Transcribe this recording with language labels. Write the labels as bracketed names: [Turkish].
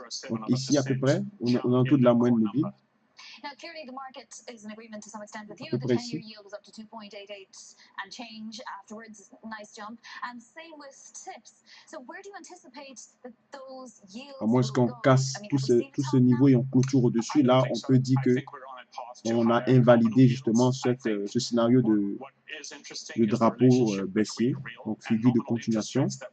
[French] Donc, ici, à peu près, on est autour de la moyenne mobile. [English] Now, clearly, the market is in agreement to some extent with you. The 10-year yield was up to 2.88 and change afterwards. Nice jump. And same with tips. So, where do you anticipate that those yields [French] à moins qu'on casse tous ces niveaux et on clôture au-dessus, là, on peut dire que on a invalidé justement ce scénario de drapeau baissier, donc figure de continuation.